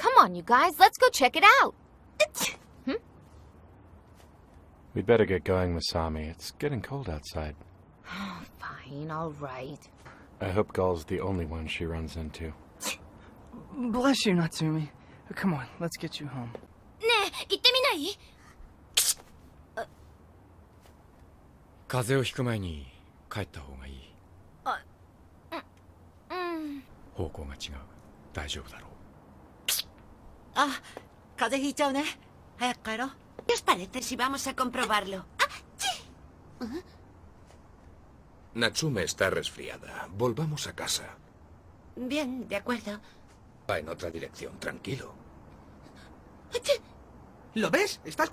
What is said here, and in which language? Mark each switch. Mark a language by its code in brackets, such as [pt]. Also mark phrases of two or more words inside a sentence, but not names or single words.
[en] on, you guys. Let's go check it out. We'd better get going, Masami. It's getting cold outside. Fine, all right. I hope Gull's the only one she runs into. Bless you, Natsumi. Come on, let's get you home. [ja] ねえ行ってみない？風邪をひく前に帰った方がいい。方向が違う。大丈夫だろう。あ、風邪ひいちゃうね。早く帰ろう。 [es] ¿Qué os parece si vamos a comprobarlo? Natsume está resfriada. Volvamos a casa. Bien, de acuerdo. Va en otra dirección, tranquilo. ¿Lo ves? Estás cogiendo frío.